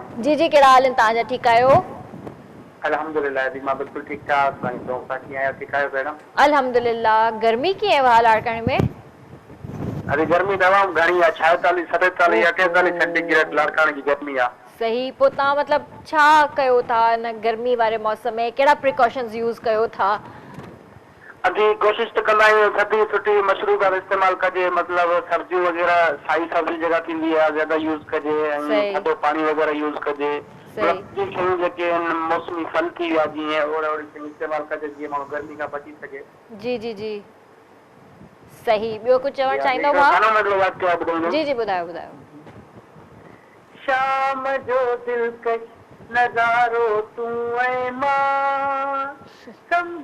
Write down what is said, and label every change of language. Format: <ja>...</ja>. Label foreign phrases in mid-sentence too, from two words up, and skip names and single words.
<sd>जी जी, केड़ा हाल ताजा? ठीक आयो? अल्हम्दुलिल्लाह दी, मां बिल्कुल ठीक ठाक बानी। तो बाकी आया ठीक आयो मैडम? अल्हम्दुलिल्लाह। गर्मी की है वहां लाड़काने में? अरे गर्मी दवा घणी है, 46 47 48 सेंटीग्रेड लाड़काने की गर्मी है। सही। पो ता मतलब छा कयो था न गर्मी वाले मौसम में, केड़ा प्रिकॉशंस यूज कयो था? अभी कोशिश तो कंदा आहियूं थधी सुठी मशरूबात इस्तेमाल कजे, मतलब सब्जी वगैरह साई सब्जी जगह थींदी है ज्यादा यूज कजे, ऐं थधो पानी वगैरह यूज कजे। जी शयूं जेके मौसमी फल थी विया जीअं ओड़ा शयूं इस्तेमाल कजे जीअं माण्हू गर्मी खां बची सघे। जी जी जी, सही। ॿियो कुछ चवण चाहींदो भाउ? जी जी, ॿुधायो ॿुधायो। शाम जो दिलकश नज़ारो तूं ऐं मां, समुंड</sd>